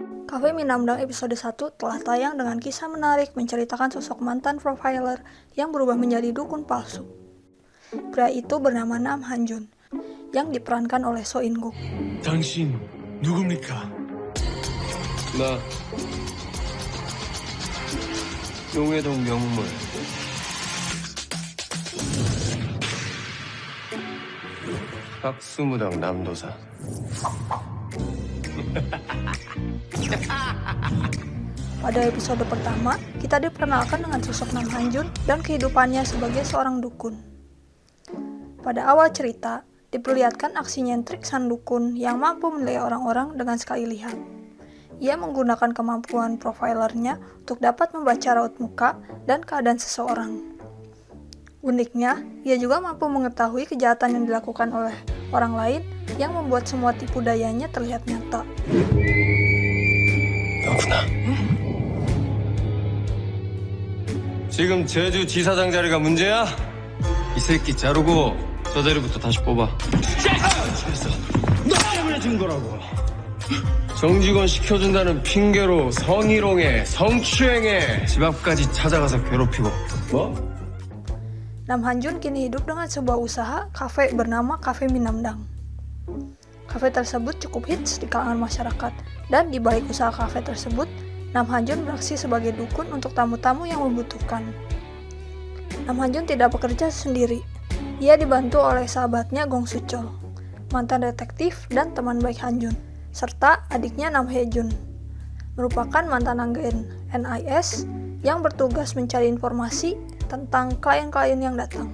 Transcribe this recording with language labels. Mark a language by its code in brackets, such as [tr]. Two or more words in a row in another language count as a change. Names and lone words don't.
[id] Cafe Minamdang episode 1 telah tayang dengan kisah menarik menceritakan sosok mantan profiler yang berubah menjadi dukun palsu. Pria itu bernama Nam Han-jun, yang diperankan oleh So In-guk. [ko] 당신 누굽니까? 나 용해동 명물 박수무당 남도사. [id] Pada episode pertama, kita diperkenalkan dengan sosok Nam Han-jun dan kehidupannya sebagai seorang dukun. Pada awal cerita, diperlihatkan aksi nyentrik sang dukun yang mampu menilai orang-orang dengan sekali lihat. Ia menggunakan kemampuan profilernya untuk dapat membaca raut muka dan keadaan seseorang. Uniknya, ia juga mampu mengetahui kejahatan yang dilakukan oleh orang lain yang membuat semua tipu dayanya terlihat nyata. [ko] 너구나. 지금 제주 지사장 자리가 문제야? 이 새끼 자르고 저 자리부터 다시 뽑아. 됐어. 너 때문에 진 거라고. 정직원 시켜준다는 핑계로 성희롱에 성추행에 집 앞까지 찾아가서 괴롭히고. 뭐? [id] Nam Han-jun kini hidup dengan sebuah usaha kafe bernama Cafe Minamdang. Kafe tersebut cukup hits di kalangan masyarakat, dan di balik usaha kafe tersebut, Nam Han-jun beraksi sebagai dukun untuk tamu-tamu yang membutuhkan. Nam Han-jun tidak bekerja sendiri. Ia dibantu oleh sahabatnya Gong Su-chol, mantan detektif dan teman baik Han-jun, serta adiknya Nam Hae-jun, merupakan mantan agen NIS yang bertugas mencari informasi tentang klien-klien yang datang.